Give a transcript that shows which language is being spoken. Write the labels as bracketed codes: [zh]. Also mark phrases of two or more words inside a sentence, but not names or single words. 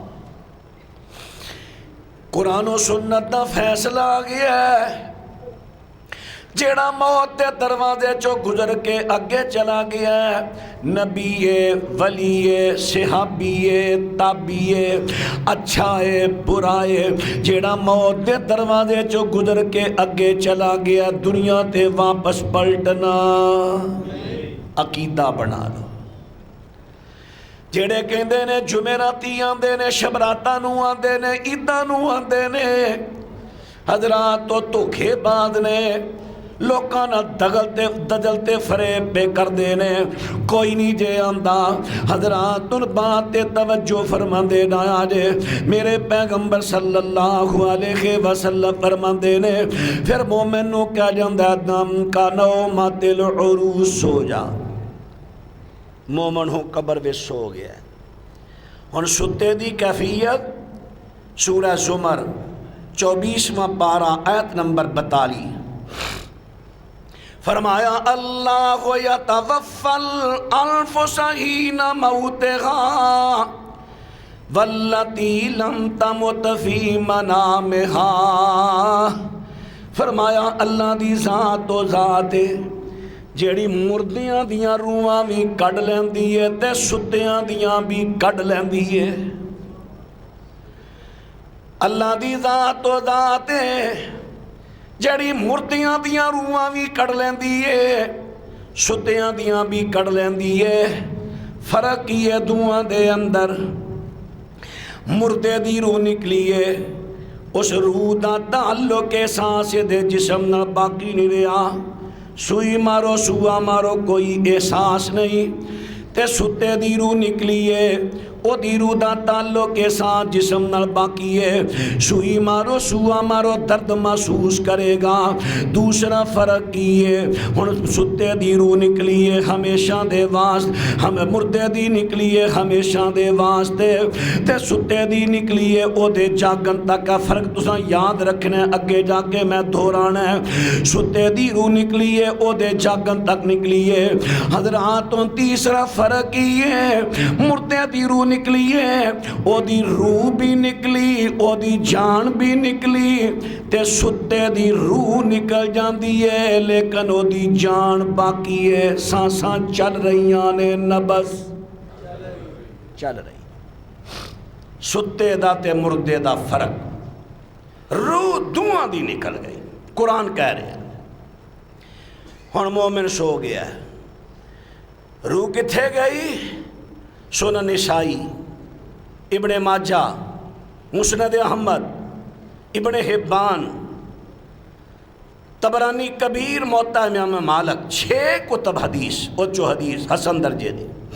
[pa] قرآن و سنت دا فیصلہ آ گیا ہے، جیڑا موت دے دروازے چو گزر کے اگے چلا گیا ہے، نبی ولی صحابی تابعی اچھا ہے برا ہے، جیڑا موت دے دروازے چو گزر کے اگے چلا گیا، دنیا تے واپس پلٹنا عقیدہ بنا لو۔ جیڑے کہندے نے جمعراتی آندے نے، شبراتاں نو آندے نے، عیداں نو آندے نے، حضرات تو دھوکھے باز نے، لوکاں نہ دجلتے فریب پہ کر دینے، کوئی نہیں جے آندا۔ حضرات ان بات تے توجہ فرماندے نہ آجے، میرے پیغمبر [ar] صلی اللہ علیہ وسلم [pa] فرماندے نے، پھر مومن نو کیا جاندہ [ar] دم کا نومت العروس [pa] سو جا، [ur] مومن ہوں قبر میں سو گیا ہے۔ [pa] ہن ستے دی کیفیت سورہ زمر 24واں پارہ آیت نمبر 42، فرمایا [ar] اللہ یتوفی الانفس حین موتہا واللتی لم تمت فی منامہا۔ [pa] فرمایا اللہ دی ذات و ذات جیڑی مردیاں دیاں روحاں بھی کڈ لیندی ہے تے ستیاں دیاں بھی کڈ لیندی ہے۔ اللہ دی ذات و ذات جیڑی مردیاں دیاں روحاں بھی کڈ لیندی ہے، ستیاں دیاں بھی کڈ لیندی ہے۔ فرق یہ دوہاں دے اندر، مردے دی روح نکلی ہے، اس روح دا تعلق سانس دے جسم نہ باقی نہیں رہا، سوئی مارو سوا مارو کوئی احساس نہیں، تے ستے دی روح نکلی ہے، او دی روح دا تعلق سانس جسم نال باقی ہے، سوئی مارو سوا مارو درد محسوس کرے گا۔ دوسرا فرق کی ہے، ہن ستے دی روح نکلی ہے ہمیشہ دے واسطے، ہم مردے دی نکلی ہے ہمیشہ دے واسطے، تے ستے دی نکلی ہے او دے جاگن تک کا فرق تساں یاد رکھنا ہے، اگے جا کے میں دہرانا ہے۔ ستے دی روح نکلی ہے او دے جاگن تک نکلی ہے۔ حضرات تیسرا فرق یہ ہے، مردے دی روح نکلی ہے، او دی روح بھی نکلی، او دی جان بھی نکلی، تے ستے دی روح نکل جاندی ہے لیکن او دی جان باقی ہے، سانساں چل رہیاں نے، نبض چل رہی۔ ستے دا تے مردے دا فرق، روح دعاں دی نکل گئی۔ [ur] قرآن کہہ رہے ہیں ہن مومن سو گیا ہے، روح کتھے گئی؟ [pa] سنن نسائی، ابن ماجہ، مسند احمد، ابن حبان، طبرانی کبیر، موطا امام مالک، 6 کتب حدیث اوچو حدیث حسن درجے دی۔